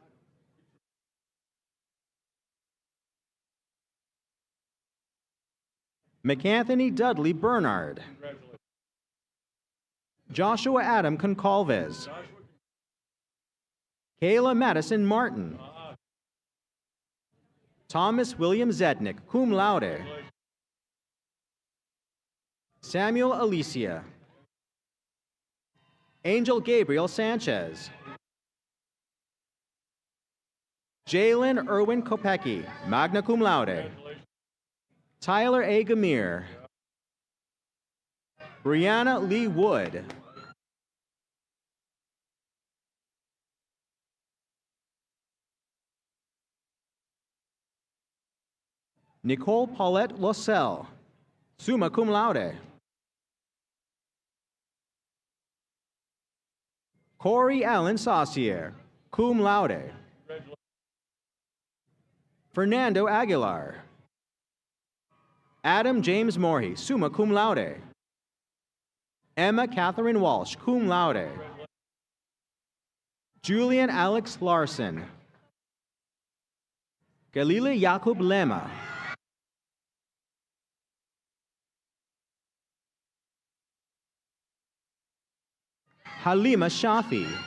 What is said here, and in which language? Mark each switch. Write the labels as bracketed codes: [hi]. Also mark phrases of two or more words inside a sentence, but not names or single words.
[en] McAnthony Dudley Bernard. Joshua Adam Concalves. Kayla Madison Martin. Thomas William Zednick, [la] cum laude. [en] Samuel Alicia. Angel Gabriel Sanchez. Jalen Irwin Kopecki, [la] magna cum laude. [en] Tyler A. Gamir. Brianna Lee Wood. Nicole Paulette Lossell, [la] summa cum laude. [en] Corey Allen Saucier, [la] cum laude. [en] Fernando Aguilar. Adam James Morey, [la] summa cum laude. [en] Emma Catherine Walsh, [la] cum laude. [en] Julian Alex Larson. Galila Jakub Lema. Halima Shafi.